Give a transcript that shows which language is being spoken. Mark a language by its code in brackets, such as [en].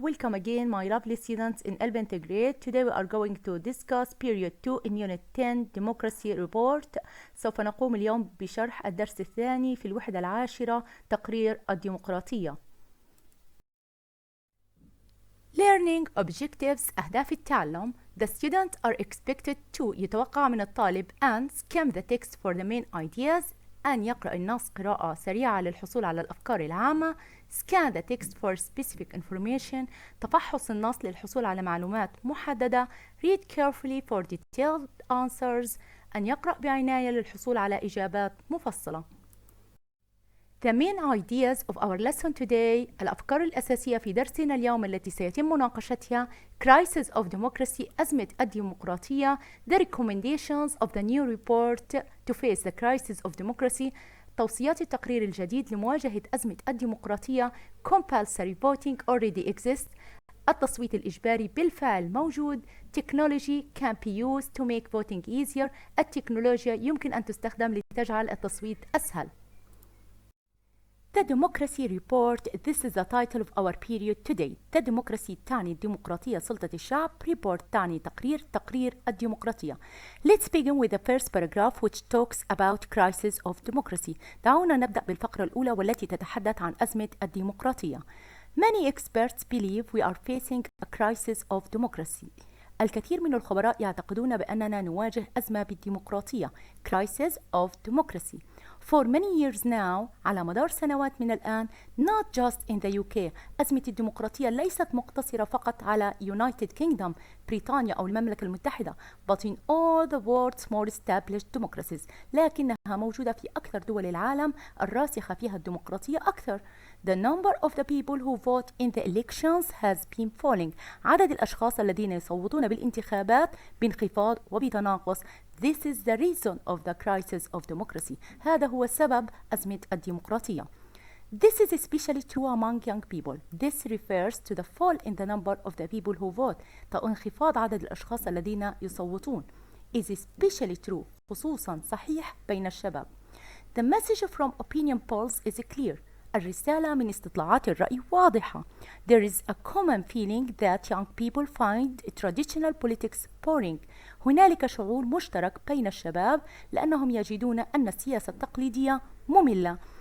[en] Welcome again, my lovely students in elementary grade. Today we are going to discuss period 2 in unit 10 democracy report. [ar] سوف نقوم اليوم بشرح الدرس الثاني في الوحدة العاشرة تقرير الديمقراطية. [en] Learning objectives [ar] أهداف التعلم. [en] The students are expected to [ar] يتوقع من الطالب أن [en] scan the text for the main ideas [ar] أن يقرأ النص قراءة سريعة للحصول على الأفكار العامة. [en] Scan the text for specific information [ar] تفحص النص للحصول على معلومات محددة. [en] Read carefully for detailed answers [ar] أن يقرأ بعناية للحصول على إجابات مفصلة. [en] The main ideas of our lesson today [ar] الأفكار الأساسية في درسنا اليوم التي سيتم مناقشتها [en] Crisis of Democracy [ar] أزمة الديمقراطية. [en] The recommendations of the new report to face the crisis of democracy [ar] توصيات التقرير الجديد لمواجهة أزمة الديمقراطية. [en] Compulsory voting already exists [ar] التصويت الإجباري بالفعل موجود. [en] Technology can be used to make voting easier [ar] التكنولوجيا يمكن أن تستخدم لتجعل التصويت أسهل. [en] The Democracy Report. This is the title of our period today. [ar] The Democracy تعني الديمقراطية سلطة الشعب. Report تعني تقرير الديمقراطية. [en] Let's begin with the first paragraph which talks about crisis of democracy. [ar] دعونا نبدأ بالفقرة الأولى والتي تتحدث عن أزمة الديمقراطية. [en] Many experts believe we are facing a crisis of democracy. [ar] الكثير من الخبراء يعتقدون بأننا نواجه أزمة بالديمقراطية. [en] Crisis of democracy. For many years now [ar] على مدار سنوات من الآن [en] not just in the UK [ar] أزمة الديمقراطية ليست مقتصرة فقط على United Kingdom بريطانيا أو المملكة المتحدة [en] but in all the world's more established democracies [ar] لكنها موجودة في أكثر دول العالم الراسخة فيها الديمقراطية أكثر. [en] The number of the people who vote in the elections has been falling. [ar] عدد الأشخاص الذين يصوتون بالانتخابات بانخفاض وبتناقص. [en] This is the reason of the crisis of democracy. [ar] هذا هو سبب أزمة الديمقراطية. [en] This is especially true among young people. This refers to the fall in the number of the people who vote. [ar] انخفاض عدد الأشخاص الذين يصوتون. [en] Is especially true. [ar] خصوصا صحيح بين الشباب. [en] The message from opinion polls is clear. [ar] الرسالة من استطلاعات الرأي واضحة. [en] There is a common feeling that young people find traditional politics boring. [ar] هنالك شعور مشترك بين الشباب لأنهم يجدون أن السياسة التقليدية مملة.